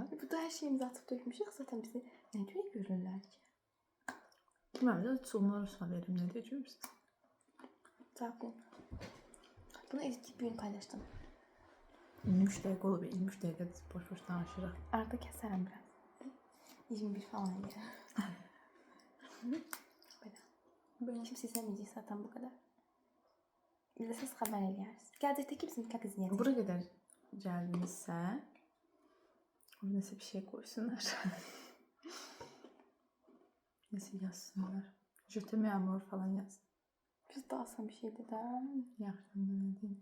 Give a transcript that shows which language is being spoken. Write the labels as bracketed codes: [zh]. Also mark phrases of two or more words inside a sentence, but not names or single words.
[az] Burada hər şeyimizi atıb dökmüşük. Zaten bizi nə görə görürlər ki? Bilməm də sonlar sonra verim nə deyəcəksiniz? Cavab bunu editləyib bugün paylaşdım. 23 dəqiqə olub, 23 dəqiqə boş-boş danışırıq. Arada kəsərəm biraz. 21 falan yer. [tr] Böyle. Kimse izlemeyecek zaten bu kadar. İzleseniz haber [az] eləyərsiniz. Gələcəkdəki bizim vlog izləyəcək. Bura qədər gəldinizsə, nəsə bir şey qoysunlar. Nəsə yazsınlar. [fr] Je t'aime amour [az] falan yazsın. Biraz daha asan bir şeydi də. Yaxşında nə deyim?